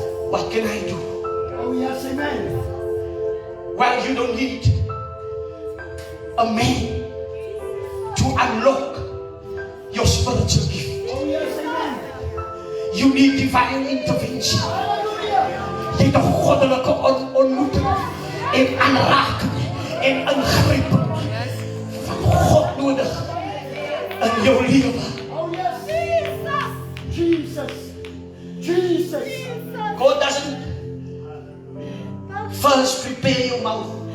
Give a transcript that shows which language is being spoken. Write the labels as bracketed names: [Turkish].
[English] What can I do? Oh, yes, amen. Well, you don't need a man to unlock your spiritual gift. Oh, yes, amen. You need divine intervention. Hallelujah. [Afrikaans] Jy het 'n goddelike ontmoeting en aanraking en ingryping van God nodig in jou lewe. [English] Oh, yes. Jesus. Jesus. God doesn't first prepare your mouth.